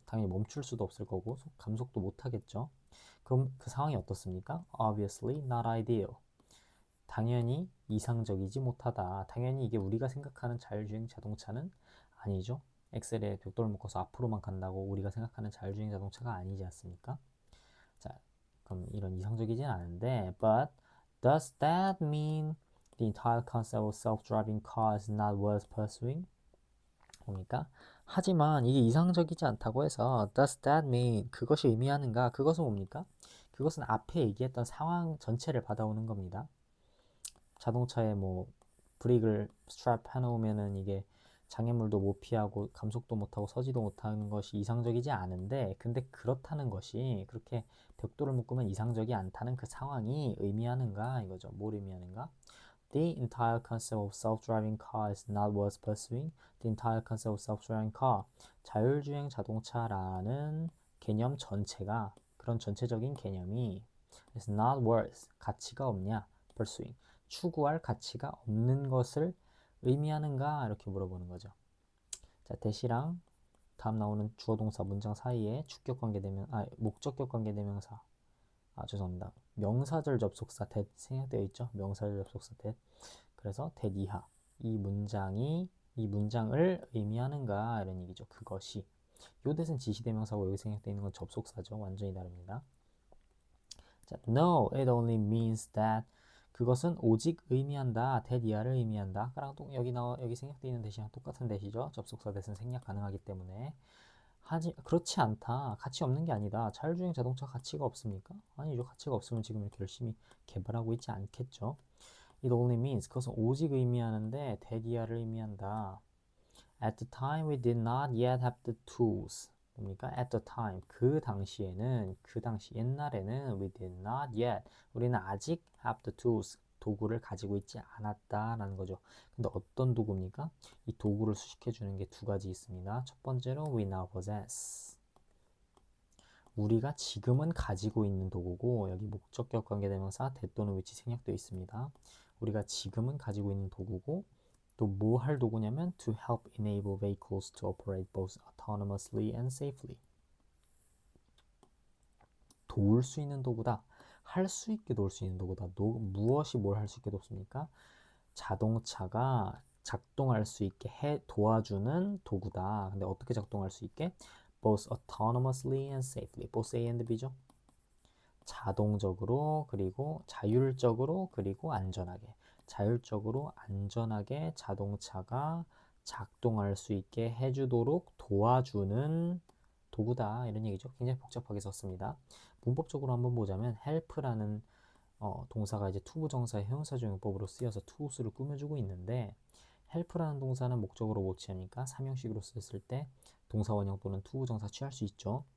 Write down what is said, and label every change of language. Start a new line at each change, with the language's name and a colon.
Korean: 당연히 멈출 수도 없을 거고 감속도 못하겠죠. 그럼 그 상황이 어떻습니까?
English: Obviously not ideal.
Korean: 당연히 이상적이지 못하다. 당연히 이게 우리가 생각하는 자율주행 자동차는 아니죠. 엑셀에 벽돌 묶어서 앞으로만 간다고 우리가 생각하는 자율주행 자동차가 아니지 않습니까? 자, 그럼 이런 이상적이진 않은데
English: but does that mean the entire concept of self-driving car is not worth pursuing?
Korean: 뭡니까? 하지만 이게 이상적이지 않다고 해서
English: does that mean
Korean: 그것이 의미하는가? 그것은 뭡니까? 그것은 앞에 얘기했던 상황 전체를 받아오는 겁니다. 자동차에 뭐 브레이크를 스트랩 해놓으면은 이게 장애물도 못 피하고 감속도 못하고 서지도 못하는 것이 이상적이지 않은데, 근데 그렇다는 것이 그렇게 벽돌을 묶으면 이상적이 않다는 그 상황이 의미하는가 이거죠. 뭘 의미하는가?
English: The entire concept of self-driving car is not worth pursuing. The entire concept of self-driving car.
Korean: 자율주행 자동차라는 개념 전체가, 그런 전체적인 개념이
English: is not worth,
Korean: 가치가 없냐?
English: pursuing.
Korean: 추구할 가치가 없는 것을 의미하는가? 이렇게 물어보는 거죠. 자, 대시랑 다음 나오는 주어 동사 문장 사이에 주격 관계대명, 목적격 관계대명사. 죄송합니다. 명사절 접속사 that 생략되어 있죠. 명사절 접속사 that. 그래서 that 이하. 이 문장을 의미하는가? 이런 얘기죠. 그것이. 요 대신 지시대명사고 여기 생략되어 있는 건 접속사죠. 완전히 다릅니다. 자,
English: no, it only means that.
Korean: 그것은 오직 의미한다. that이야를 의미한다. 아까랑 여기 생략되어 있는 대시랑 똑같은 대시죠. 접속사 대신 생략 가능하기 때문에. 그렇지 않다. 가치 없는 게 아니다. 자율주행 자동차 가치가 없습니까? 아니죠. 가치가 없으면 지금 이렇게 열심히 개발하고 있지 않겠죠.
English: It only means
Korean: 그것은 오직 의미하는데 that이야를 의미한다.
English: At the time we did not yet have the tools.
Korean: 뭡니까?
English: At the time
Korean: 그 당시에는 옛날에는
English: we did not yet
Korean: 우리는 아직
English: have the tools
Korean: 도구를 가지고 있지 않았다라는 거죠. 근데 어떤 도구입니까? 이 도구를 수식해 주는 게 두 가지 있습니다.
English: 첫 번째로 we now possess.
Korean: 우리가 지금은 가지고 있는 도구고 여기 목적격 관계대명사 that 또는 which 생략되어 있습니다. 우리가 지금은 가지고 있는 도구고 또 뭐 할 도구냐면
English: to help enable vehicles to operate both autonomously and safely.
Korean: 도울 수 있는 도구다. 할 수 있게 도울 수 있는 도구다. 무엇이 뭘 할 수 있게 돕습니까? 자동차가 작동할 수 있게 도와주는 도구다. 근데 어떻게 작동할 수 있게?
English: both autonomously and safely. both A and B죠.
Korean: 자동적으로 그리고 자율적으로 그리고 안전하게. 자율적으로 안전하게 자동차가 작동할 수 있게 해주도록 도와주는 도구다 이런 얘기죠. 굉장히 복잡하게 썼습니다. 문법적으로 한번 보자면 help라는 동사가 이제 투부정사의 형용사조용법으로 쓰여서 tools를 꾸며주고 있는데 help라는 동사는 목적으로 못 취하니까 삼형식으로 썼을 때 동사원형 또는 투부정사 취할 수 있죠.